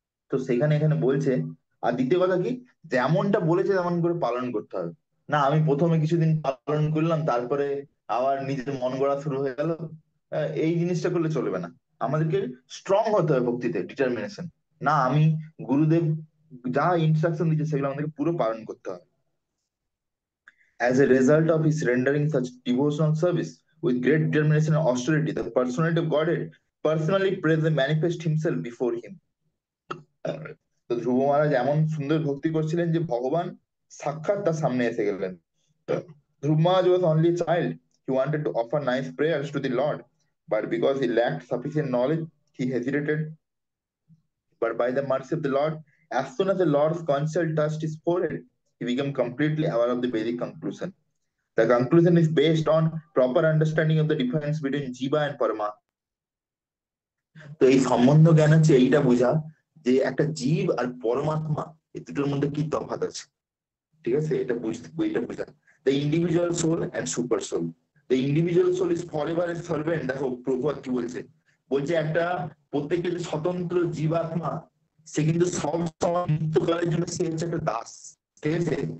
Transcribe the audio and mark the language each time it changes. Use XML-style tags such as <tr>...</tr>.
<bn>তো সেখানে এখানে বলছে, আর দ্বিতীয় কথা কি, যেমনটা বলেছে তেমন করে পালন করতে হবে। না আমি প্রথমে কিছুদিন পালন করলাম, তারপরে আবার নিজের মন গড়া শুরু হয়ে গেল, এই জিনিসটা করলে চলবে না। আমাদেরকে স্ট্রং হতে হবে ভক্তিতে, ডিটারমিনেশন। না আমি গুরুদেব যা ইনস্ট্রাকশন দিচ্ছে সেগুলো আমাদেরকে পুরো পালন করতে হবে।</bn> <en>As a result of his rendering such devotional service with great determination and austerity, the personality of Godhead personally present manifest himself before him.</en> <bn>তো ধ্রুব মহারাজ এমন সুন্দর ভক্তি করছিলেন যে ভগবান সাক্ষাৎ তার সামনে এসে গেলেন।</bn> <en>Dhruva Maharaj was only a child. He wanted to offer nice prayers to the Lord, but because he lacked sufficient knowledge, he hesitated. But by the mercy of the Lord, as soon as the Lord's counsel touched his forehead, he became completely aware of the Vedic conclusion. The conclusion is based on proper understanding of the difference between Jiva and Parama.</en> <bn>তো এই সম্বন্ধ জ্ঞান হচ্ছে এইটা বোঝা যে একটা জীব আর পরমাত্মা, এই দুটোর মধ্যে কি তফাৎ আছে। ঠিক আছে, এটা বুঝতে, এটা বোঝা।</bn> <en>The individual soul and super soul. The individual soul is forever a servant,</en> <bn>দেখো প্রভুপাদ কি বলছে, বলছে একটা প্রত্যেকটা যে স্বতন্ত্র জীবাত্মা সে কিন্তু সব সময় মৃত্যুকালের জন্য সে হচ্ছে একটা দাস, ঠিক আছে?</bn>